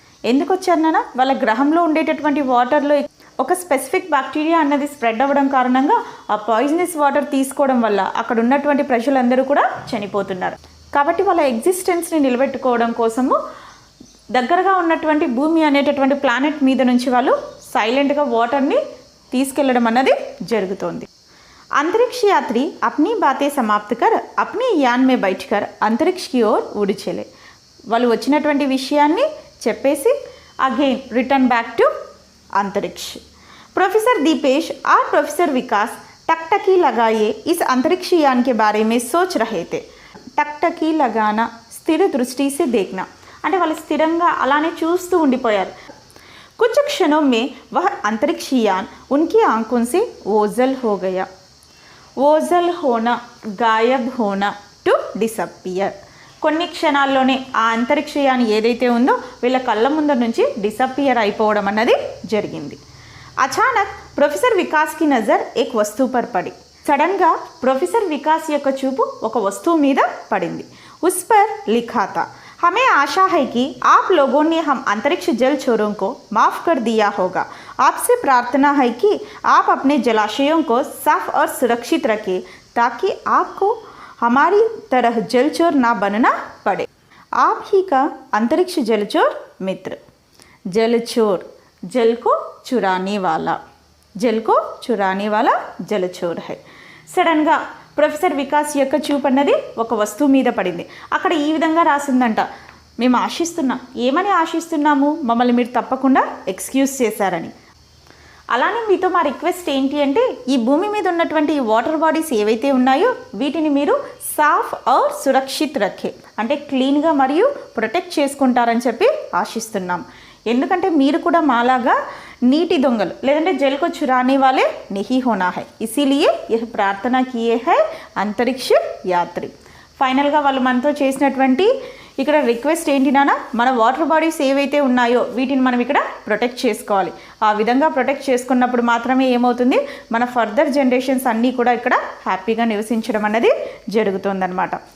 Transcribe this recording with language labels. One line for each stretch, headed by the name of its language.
Telugu: ఎందుకు వచ్చారన్నా, వాళ్ళ గ్రహంలో ఉండేటటువంటి వాటర్లో ఒక స్పెసిఫిక్ బ్యాక్టీరియా అన్నది స్ప్రెడ్ అవ్వడం కారణంగా ఆ పాయిజనస్ వాటర్ తీసుకోవడం వల్ల అక్కడ ఉన్నటువంటి ప్రజలందరూ కూడా చనిపోతున్నారు. కాబట్టి వాళ్ళ ఎగ్జిస్టెన్స్ని నిలబెట్టుకోవడం కోసము దగ్గరగా ఉన్నటువంటి భూమి అనేటటువంటి ప్లానెట్ మీద నుంచి వాళ్ళు సైలెంట్గా వాటర్ని తీసుకెళ్లడం అన్నది జరుగుతోంది.
Hindi: अंतरिक्ष यात्री अपनी बातें समाप्त कर अपने यान में बैठकर अंतरिक्ष की ओर उड़ चले.
Telugu: వాళ్ళు వచ్చినటువంటి విషయాన్ని చెప్పేసి అగైన్ రిటర్న్ బ్యాక్ టు अंतरिक्ष।
Hindi: प्रोफेसर दीपेश और प्रोफेसर विकास टकटकी लगाए इस अंतरिक्ष यान के बारे में सोच रहे थे। टकटकी लगाना स्थिर दृष्टि से देखना
Telugu: అంటే వాళ్ళు స్థిరంగా అలానే చూస్తూ ఉండిపోయారు।
Hindi: कुछ क्षणों में वह अंतरिक्ष यान उनकी आंखों से ओझल हो गया। ओझल होना गायब होना
English: To disappear.
Telugu: కొన్ని క్షణాల్లోనే ఆ అంతరిక్షయాన్ ఏదైతే ఉందో వీళ్ళ కళ్ళ ముందు నుంచి డిసపియర్ అయిపోవడం అన్నది జరిగింది।
Hindi: అచానక్ ప్రొఫెసర్ వికాస్ కి నజర్ ఏక్ వస్తువు పర్ పడి।
Telugu: సడన్గా ప్రొఫెసర్ వికాస్ యొక్క చూపు ఒక వస్తువు మీద పడింది।
Hindi: ఉస్ పర్ లిఖా థా हमें आशा है कि आप लोगों ने हम अंतरिक्ष जल चोरों को माफ़ कर दिया होगा। आपसे प्रार्थना है कि आप अपने जलाशयों को साफ और सुरक्षित रखें ताकि आपको हमारी तरह जलचोर ना बनना पड़े। आप ही का अंतरिक्ष जलचोर मित्र। जलचोर जल को चुराने वाला, जल को चुराने वाला जलचोर है।
Telugu: సడన్గా ప్రొఫెసర్ వికాస్ యొక్క చూపు అన్నది ఒక వస్తువు మీద పడింది। అక్కడ ఈ విధంగా రాసిందంట, మేము ఆశిస్తున్నాం, ఏమని ఆశిస్తున్నాము, మమ్మల్ని మీరు తప్పకుండా ఎక్స్క్యూజ్ చేశారని। అలానే మీతో మా రిక్వెస్ట్ ఏంటి అంటే ఈ భూమి మీద ఉన్నటువంటి ఈ వాటర్ బాడీస్ ఏవైతే ఉన్నాయో వీటిని మీరు
Hindi: సాఫ్ ఔర్ సురక్షిత్ రఖే
Telugu: అంటే క్లీన్గా మరియు ప్రొటెక్ట్ చేసుకుంటారని చెప్పి ఆశిస్తున్నాం। ఎందుకంటే మీరు కూడా మాలాగా నీటి దొంగలు లేదంటే
Hindi: జల్ को चुराने वाले नहीं होना है, इसीलिए यह प्रार्थना किए है अंतरिक्ष यात्री।
Telugu: ఫైనల్గా వాళ్ళు మనతో చేసినటువంటి ఇక్కడ రిక్వెస్ట్ ఏంటి నాన్న, మన వాటర్ బాడీస్ ఏవైతే ఉన్నాయో వీటిని మనం ఇక్కడ ప్రొటెక్ట్ చేసుకోవాలి। ఆ విధంగా ప్రొటెక్ట్ చేసుకున్నప్పుడు మాత్రమే ఏమవుతుంది, మన ఫర్దర్ జనరేషన్స్ అన్నీ కూడా ఇక్కడ హ్యాపీగా నివసించడం అన్నది జరుగుతుందన్నమాట।